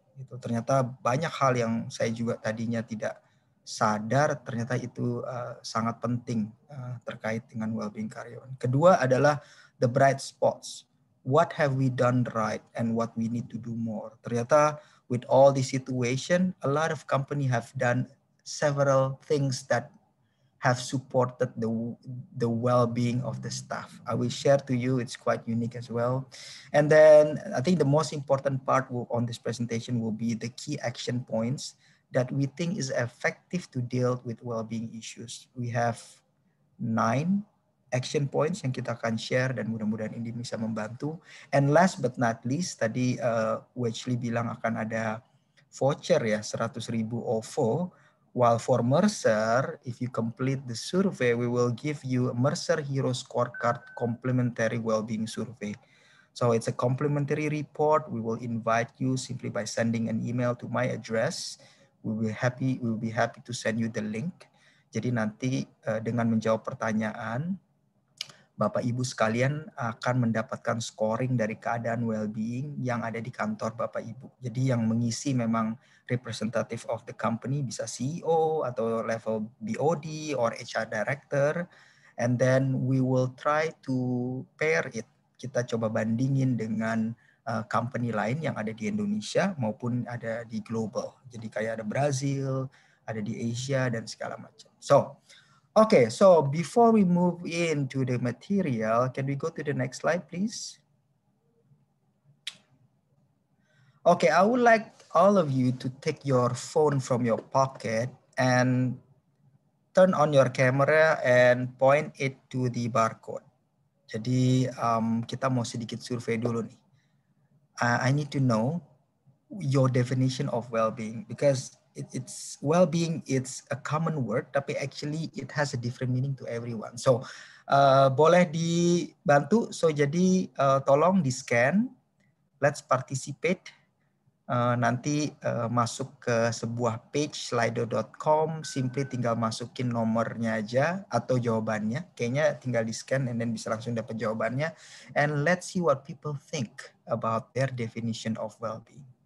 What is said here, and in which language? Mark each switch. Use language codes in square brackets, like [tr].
[id] Itu ternyata banyak hal yang saya juga tadinya tidak sadar, ternyata itu sangat penting terkait dengan well-being karyawan. Kedua adalah [en] the bright spots. What have we done right and what we need to do more. Ternyata with all the situation, a lot of companies have done several things that have supported the well-being of the staff. I will share to you, it's quite unique as well. And then I think the most important part on this presentation will be the key action points that we think is effective to deal with well-being issues. We have 9 action points [id] yang kita akan share dan mudah-mudahan ini bisa membantu. [en] And last but not least, [id] tadi Wechly bilang akan ada voucher ya, 100.000 OVO. [en] While for Mercer, if you complete the survey, we will give you a Mercer Hero Scorecard Complimentary Wellbeing Survey. So it's a complimentary report. We will invite you simply by sending an email to my address. We will be happy to send you the link. [id] Jadi nanti dengan menjawab pertanyaan, Bapak Ibu sekalian akan mendapatkan scoring dari keadaan well-being yang ada di kantor Bapak Ibu. Jadi yang mengisi memang [en] representative of the company, [id] bisa CEO atau level BOD or HR director. [en] And then we will try to pair it. [id] Kita coba bandingin dengan company lain yang ada di Indonesia maupun ada di global. Jadi kayak ada Brazil, ada di Asia dan segala macam. [en] Okay, so before we move into the material, can we go to the next slide, please? Okay, I would like all of you to take your phone from your pocket and turn on your camera and point it to the barcode. [id] Jadi kita mau sedikit survei dulu nih. [en] I need to know your definition of well-being because it's well-being, it's a common word, tapi actually it has a different meaning to everyone. [id] So boleh dibantu. So jadi tolong di scan. [en] Let's participate. [id] Nanti masuk ke sebuah page slido.com. Simply tinggal masukin nomornya aja atau jawabannya. Kayaknya tinggal di scan [en] and then [id] bisa langsung dapat jawabannya. [en] And let's see what people think about their definition of well-being.